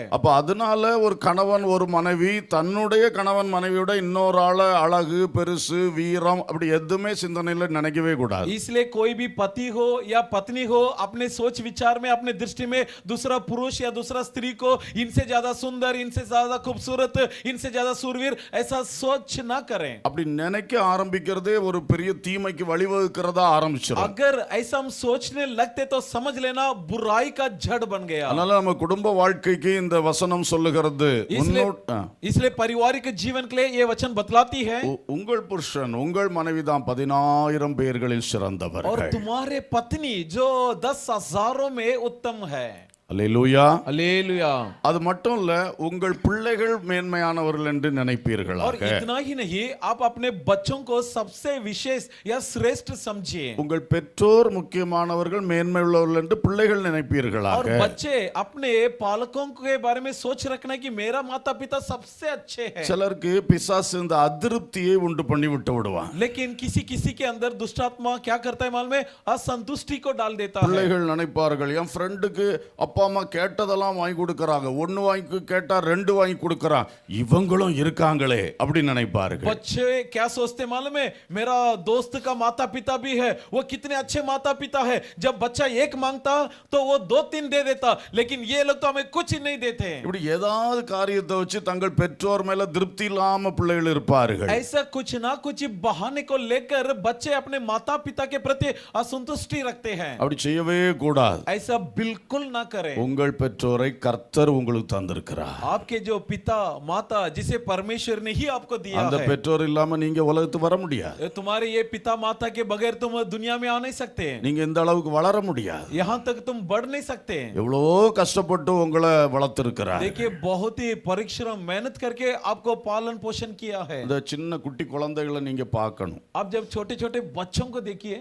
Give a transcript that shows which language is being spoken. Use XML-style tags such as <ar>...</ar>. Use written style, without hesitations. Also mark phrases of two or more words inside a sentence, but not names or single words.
<ta>அப்ப அதனால ஒரு கணவன் ஒரு மனைவி தன்னுடைய கணவன் மனைவியோட இன்னொரு ஆள அழகு பெருசு வீரம் அப்படி எதுவுமே சிந்தனையில நினைக்கவே கூடாது.</ta> <hi>इसलिए कोई भी पति हो या पत्नी हो अपने सोच विचार में अपने दृष्टि में दूसरा पुरुष या दूसरा स्त्री को इनसे ज्यादा सुंदर, इनसे ज्यादा खूबसूरत, इनसे ज्यादा सूरवीर ऐसा सोच ना करें।</hi> <ta>அப்படி நினைக்க ஆரம்பிக்கிறதே ஒரு பெரிய தீமைக்கு வழிவகுக்கிறதா ஆரம்பிச்சிடும்.</ta> <hi>अगर ऐसा हम सोचने लगते तो समझ लेना बुराई का जड़ बन गया।</hi> <ta>அதனால நம்ம குடும்ப வாழ்க்கைக்கு இந்த வசனம் சொல்லுகிறது</ta> <hi>इसलिए पारिवारिक जीवन के लिए ये वचन बतलाती है</hi> <ta>உங்கள் புருஷன் உங்கள் மனைவிதான் 10,000 பேர்களில் சிறந்தவர்.</ta> <hi>और तुम्हारे पत्नी जो 10,000 में उत्तम है।</hi> <ta>அல்லேலூயா.</ta> <hi>हालेलुया।</hi> <ta>அது மட்டும் இல்ல உங்கள் பிள்ளைகள் மேன்மையானவர்கள் என்று நினைப்பீர்களாக.</ta> <hi>और इतना ही नहीं आप अपने बच्चों को सबसे विशेष या श्रेष्ठ समझिए।</hi> <ta>உங்கள் பெற்றோர் முக்கியமானவர்கள் மேன்மை உள்ளவர்கள் என்று பிள்ளைகள் நினைப்பீர்களாக.</ta> <hi>और बच्चे अपने पालकों के बारे में सोच रखना कि मेरा माता पिता सबसे अच्छे हैं।</hi> <ta>சிலருக்கு பிசாசு இந்த அதிருப்தியை உண்டு பண்ணி விட்டு விடுவான்.</ta> <hi>लेकिन किसी किसी के अंदर दुष्ट आत्मा क्या करता है मालूम है, असंतुष्टि को डाल देता है।</hi> <ta>பிள்ளைகள் நினைப்பார்கள் என் ஃப்ரெண்டுக்கு அப்பா அம்மா கேட்டதெல்லாம் வாங்கி கொடுக்கறாங்க, ஒன்னு வாங்கி கேட்டா ரெண்டு வாங்கி கொடுக்கறான், இவங்களும் இருக்காங்களே அப்படி நினைப்பார்கள்.</ta> <hi>बच्चे क्या सोचते मालूम है, मेरा दोस्त का माता पिता भी है, वो कितने अच्छे माता पिता है, जब बच्चा एक मांगता तो वो 2-3 दे देता, लेकिन ये लोग तो हमें कुछ ही नहीं देते।</hi> <ta>இப்படி ஏதாவது காரியத்தை வச்சு தங்கள் பெற்றோர் மேல திருப்தி இல்லாம பிள்ளைகள் இருப்பார்கள்.</ta> <hi>ऐसा कुछ ना कुछ बहाने को लेकर बच्चे अपने माता पिता के प्रति असंतुष्टि रखते हैं।</hi> <ta>அப்படி செய்யவே கூடாது.</ta> <hi>ऐसा बिल्कुल ना करें।</hi> <ta>உங்கள் பெற்றோரை கர்த்தர் உங்களுக்கு தந்திருக்கிறார்.</ta> <hi>आपके जो पिता माता जिसे परमेश्वर ने ही आपको दिया</hi> <ta>அந்த</ta> <hi>है,</hi> <ta>பெற்றோர் இல்லாம நீங்க உலகத்துக்கு வர முடியாது.</ta> <hi>तुम्हारे ये पिता माता के बगैर तुम दुनिया में आ नहीं सकते,</hi> <ta>நீங்க இந்த அளவுக்கு வளர முடியாது.</ta> <hi>यहाँ तक तुम बढ़ नहीं सकते।</hi> <ta>எவ்வளோ கஷ்டப்பட்டு உங்களை வளர்த்திருக்கிறார்.</ta> <hi>देखिए बहुत ही परिश्रम मेहनत करके आपको पालन पोषण किया है।</hi> <ta>இந்த சின்ன குட்டி குழந்தைகளை நீங்க பார்க்கணும்.</ta> <hi>आप जब छोटे छोटे बच्चों को देखिए</hi>